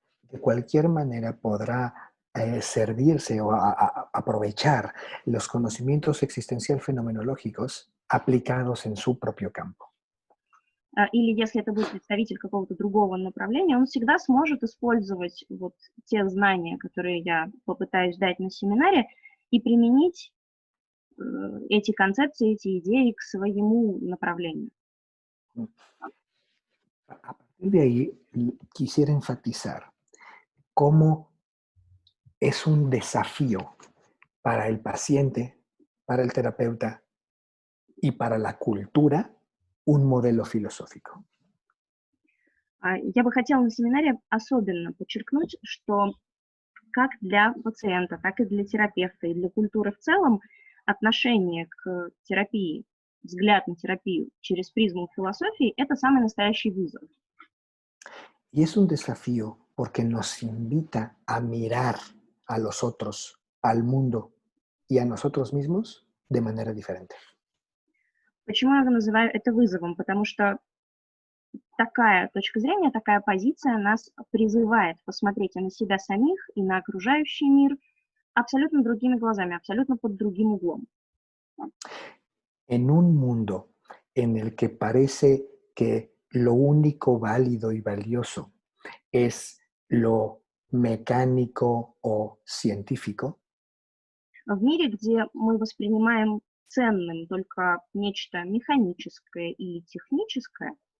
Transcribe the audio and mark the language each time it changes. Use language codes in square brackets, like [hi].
[es] de cualquier manera podrá servirse o aprovechar los conocimientos existencial fenomenológicos aplicados en su propio campo. [ru] или если это будет представитель какого-то другого направления, он всегда сможет использовать вот те знания, которые я попытаюсь дать на семинаре, и применить эти концепции, эти идеи к своему направлению. [es] A partir de ahí, quisiera enfatizar cómo es un desafío para el paciente, para el terapeuta y para la cultura un modelo filosófico. [ru] Я бы хотела на семинаре особенно подчеркнуть, что как для пациента, так и для терапевта, и для культуры в целом отношение к терапии, взгляд на терапию через призму философии – это самый настоящий вызов. [es] Y es un desafío porque nos invita a mirar a los otros, al mundo y a nosotros mismos de manera diferente. [ru] Почему я называю это вызовом? Потому что такая точка зрения, такая позиция нас призывает посмотреть и на себя самих, и на окружающий мир абсолютно другими глазами, абсолютно под другим углом. [es] En un mundo en el que parece que lo único válido y valioso es lo mecánico o científico, [ru] В мире, где мы воспринимаем ценным только нечто механическое и техническое,